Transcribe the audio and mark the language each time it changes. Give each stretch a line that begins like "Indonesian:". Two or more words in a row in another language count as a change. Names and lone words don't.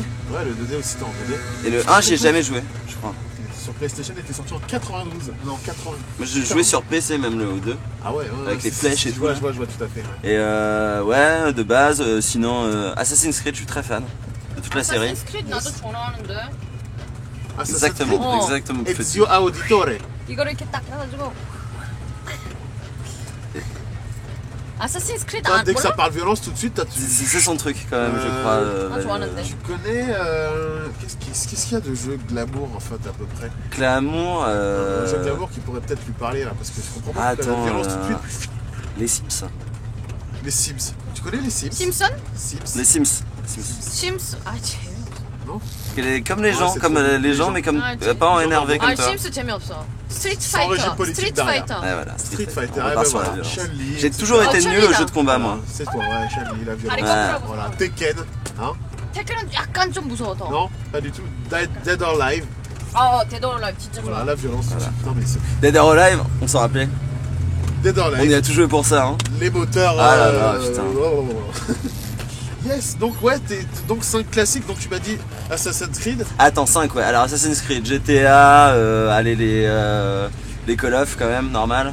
French: Ouais, le 2D aussi était en 2D. Et le 1, j'y ai jamais joué, je crois. Sur PlayStation, il était sorti en 92. Non, 80. Moi, j'ai joué sur PC même le 2. Ah ouais, ouais. Avec les flèches et tout, Ouais, là. je vois tout à fait. Ouais. Et ouais, de base, sinon Assassin's Creed, je suis très fan de toute la série.
Korean: Assassin's Creed 나도 좋아하는데 Assassin's
French: Exactement,
Korean: Creed.
French: exactement. Ezio Auditore.
Korean: 이거를 이렇게 딱 해가지고 Assassin's Creed
French: Toi,
Korean: 안
French: dès que ça
Korean: 몰라?
French: parle violence, tout de suite, C'est son truc quand même, je Euh, crois.
Korean: Ah, 좋아하는데.
French: tu connais. Qu'est-ce qu'il y a de jeu glamour en fait, à peu près? Glamour. Un jeu glamour qui pourrait peut-être lui parler là, parce que je comprends pas pourquoi Attends, la violence tout de suite. les Sims. Les Sims. Tu connais les Sims?
Korean: 심슨?
French: Sims. Les Sims. Sims.
Korean: 심스 아 재미없어.
French: Comme les Ouais, gens, c'est comme trop bien. les gens, mais comme Ah, pas en les gens énervé normaux. comme
Korean: 아
French: toi.
Korean: 심스 재미없어. 스트리트
French: Sans régime
Korean: 파이터.
French: politique
Korean: 스트리트
French: derrière.
Korean: 파이터.
French: Ouais, voilà, Street Fighter, On ah, repart bah sur la voilà. violence. Chun-Li, J'ai etc. toujours été Oh, nul au Chun-Li, jeu de combat, moi. C'est toi, ouais, Chun-Li, la violence.
Korean: 다리
French: Ouais.
Korean: 거꾸로
French: Voilà,
Korean: 하고.
French: Tekken, hein?
Korean: 태클은 약간 좀 무서워 더.
French: Non, pas du tout. Dead or Alive,
Korean: 데드 올 라이프 진짜
French: voilà,
Korean: 좋아.
French: la violence. Putain, mais c'est... Dead or Alive, on s'en rappelait. Dead or On y Alive, a tout joué pour ça, hein. les moteurs. Ah là là, putain. Yes, donc ouais, t'es donc 5 classiques, donc tu m'as dit Assassin's Creed. Attends, 5, ouais. Alors Assassin's Creed, GTA, allez, les Call of quand même, normal.